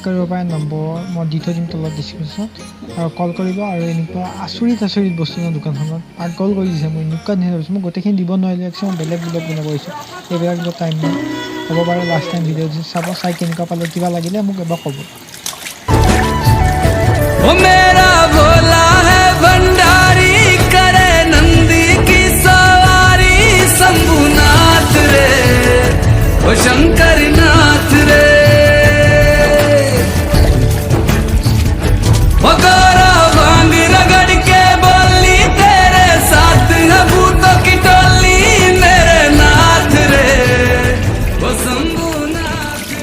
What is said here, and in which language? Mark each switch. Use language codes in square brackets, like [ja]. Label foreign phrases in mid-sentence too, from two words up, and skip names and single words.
[as] কৰিব পাৰে নম্বৰ মই দি থৈ দিম তলত ডিছক্ৰিপশ্যনত আৰু কল কৰিব আৰু এনেকুৱা আচৰিত বস্তু ন দোকানখনত কল কৰি দিছে মই এনেকুৱা ধুনীয়া ভাবিছোঁ মই গোটেইখিনি দিব নোৱাৰিলোঁ একচুৱেলি মই বেলেগ ব্লগ বনাব পাৰিছোঁ এইবিলাক টাইম নাই হ'ব পাৰে [en] last time video' [as] চাব চাই কেনেকুৱা পালে কিবা লাগিলে মোক এবাৰ ক'ব [hi] मेरा भोला है भंडारी करे नंदी की सवारी शंभुनाथ रे ओ शंकर नाथ रे ओ गोरा भांग रगड़ के बोली तेरे साथ है भूतों की टोली मेरे नाथ रे ओ शंभुनाथ